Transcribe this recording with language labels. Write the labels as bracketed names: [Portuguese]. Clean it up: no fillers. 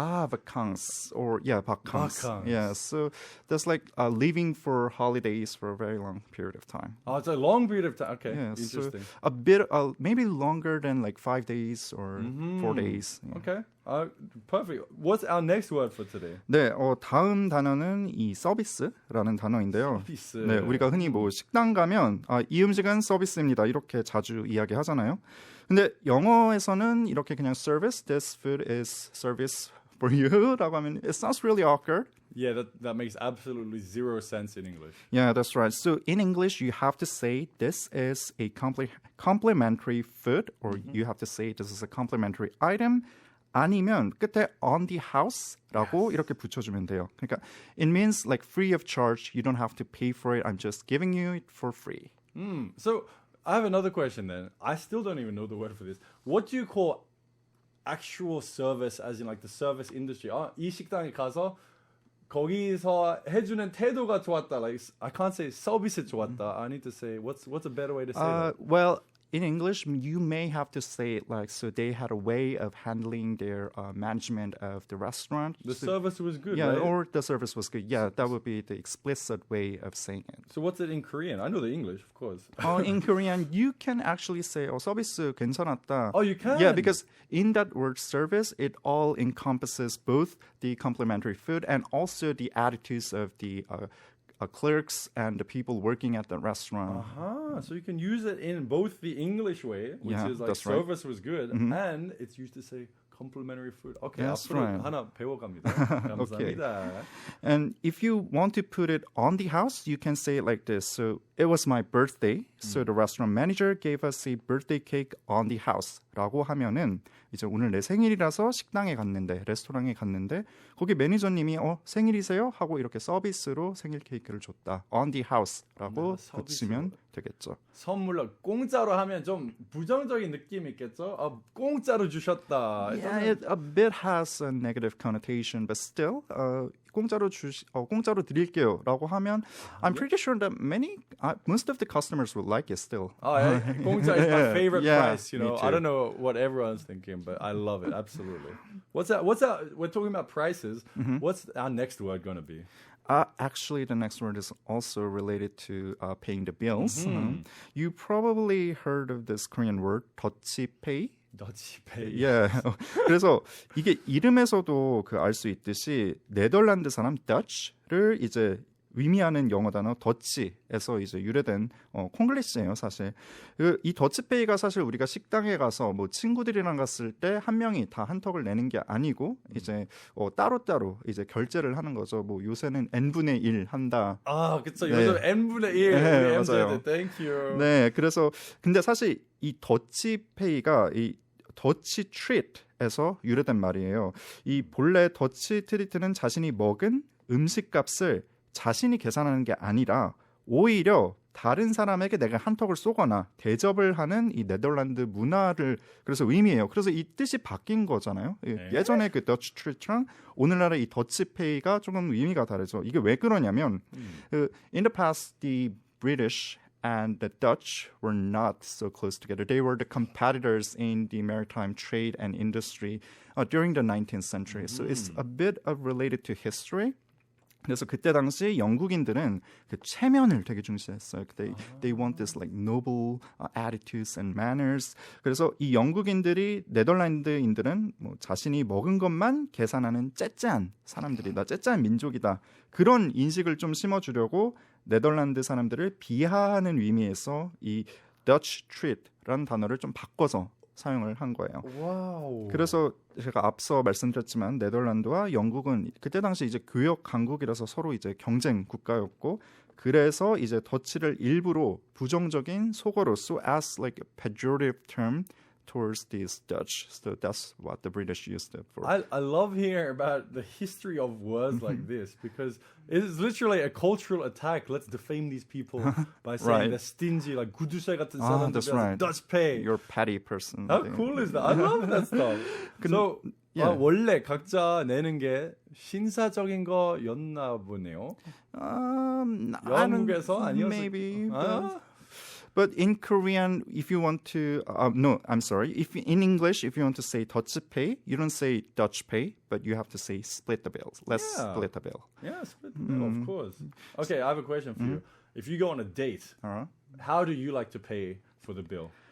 [French] vacances or vacances. Vacances. [English] Yeah, so that's like leaving for holidays for a very long period of time. Oh, it's a long period of time. Okay, Yeah, so interesting. a bit, maybe longer than like 5 days or 4 days. Yeah. Okay, perfect. What's our next word for today? [Korean] 네, 다음 단어는 이 서비스라는 단어인데요. 서비스. 네, 우리가 흔히 뭐 식당 가면 이 음식은 서비스입니다. 이렇게 자주 이야기하잖아요. 근데 영어에서는 이렇게 그냥 [English] service, this food is service for you [Korean] 라고 하면 [English] it sounds really awkward. Yeah, that makes absolutely zero sense in English. Yeah, that's right. So in English, you have to say this is a complimentary food, or you have to say this is a complimentary item. [Korean] 아니면 끝에 [English] on the house [Korean] 라고 이렇게 붙여주면 돼요. 그러니까 [English] it means like free of charge. You don't have to pay for it. I'm just giving you it for free. So I have another question then. I still don't even know the word for this. What do you call actual service, as in like the service industry? [Korean] 이 식당에 가서 거기서 해주는 태도가 좋았다. [English] Like I can't say [Korean] 서비스 좋았다. [English] I need to say what's a better way to say that? Well, in English, you may have to say it like, so they had a way of handling their management of the restaurant. The service was good, yeah, right? or the service was good. Yeah, that would be the explicit way of saying it. So what's it in Korean? I know the English, of course. In Korean, you can actually say, [Korean] 서비스 괜찮았다. [English] Oh, you can? Yeah, because in that word service, it all encompasses both the complimentary food and also the attitudes of the clerks and the people working at the restaurant. So you can use it in both the English way, which Yeah, is like that's right. service was good, and it's used to say complimentary food. Okay, That's [Korean] 앞으로 [English] right. [Korean] 하나 배워갑니다. 감사합니다. [English] And if you want to put it on the house, you can say it like this. So it was my birthday. So the restaurant manager gave us a birthday cake on the house. [Korean] 라고 하면은 이제 오늘 내 생일이라서 식당에 갔는데, 레스토랑에 갔는데 거기 매니저님이 생일이세요? 하고 이렇게 서비스로 생일 케이크를 줬다. [English] On the house [Korean] 라고 붙이면 되겠죠. 선물로 공짜로 하면 좀 부정적인 느낌이 있겠죠? 공짜로 주셨다. [English] Yeah, it a bit has a negative connotation, but still, [Korean] 공짜로 드릴게요라고 하면, [English] I'm pretty sure that most of the customers would like it still. Oh, yeah. 공짜 is my favorite price. You me know, too. I don't know what everyone's thinking, but I love it absolutely. What's that? We're talking about prices. What's our next word going to be? Actually, the next word is also related to paying the bills. You probably heard of this Korean word, 더치페이. [Korean] 더치페이. [English] Yeah. [Korean] 그래서 이게 이름에서도 알 수 있듯이 네덜란드 사람 Dutch를 이제 의미하는 영어 단어 더치에서 이제 유래된 콩글리시예요, 사실. 이 더치페이가 사실 우리가 식당에 가서 뭐 친구들이랑 갔을 때 한 명이 다 한턱을 내는 게 아니고 이제 따로따로 이제 결제를 하는 거죠. 뭐 요새는 n분의 1 한다. 그쵸. 네. 요즘 n분의 1. 네, 맞아요. [English] Thank you. [Korean] 네, 그래서 근데 사실 이 더치페이가 이 더치 트릿에서 유래된 말이에요. 이 본래 더치 트리트는 자신이 먹은 음식값을 자신이 계산하는 게 아니라 오히려 다른 사람에게 내가 한턱을 쏘거나 대접을 하는 이 네덜란드 문화를 그래서 의미해요. 그래서 이 뜻이 바뀐 거잖아요. 네. 예전에 그 더치 트리트랑 오늘날의 이 더치페이가 조금 의미가 다르죠. 이게 왜 그러냐면 [English] in the past the British and the Dutch were not so close together. They were the competitors in the maritime trade and industry during the 19th century. So it's a bit of related to history. [Korean] 그래서 그때 당시 영국인들은 그 체면을 되게 중시했어요. [English] They want this like noble attitudes and manners. [Korean] 그래서 이 영국인들이 네덜란드인들은 뭐 자신이 먹은 것만 계산하는 째째한 사람들이다. 째째한 민족이다. 그런 인식을 좀 심어주려고 네덜란드 사람들을 비하하는 의미에서 이 Dutch treat라는 단어를 좀 바꿔서 사용을 한 거예요. 와우. 그래서 제가 앞서 말씀드렸지만 네덜란드와 영국은 그때 당시 이제 교역 강국이라서 서로 이제 경쟁 국가였고 그래서 이제 더치를 일부러 부정적인 속어로 [English] so as like a pejorative term towards these Dutch. So that's what the British used it for. I love hearing about the history of words like this because it is literally a cultural attack. Let's defame these people by saying Right. they're stingy, like [Korean] 구두쇠 같은 사람들. [English] that's right. Dutch pay. You're a petty person. How cool is that? I love that stuff. So yeah. [Korean] 원래 각자 내는 게 신사적인 거였나 보네요. [English] I don't- [Korean] 영국에서 아니었을 [English] maybe. 아? But in Korean, if you want to, no, I'm sorry. If in English, if you want to say Dutch pay, you don't say Dutch pay, but you have to say split the bills. Let's split the bill. Yeah, split the bill, of course. Okay, I have a question for you. If you go on a date, how do you like to pay for the bill?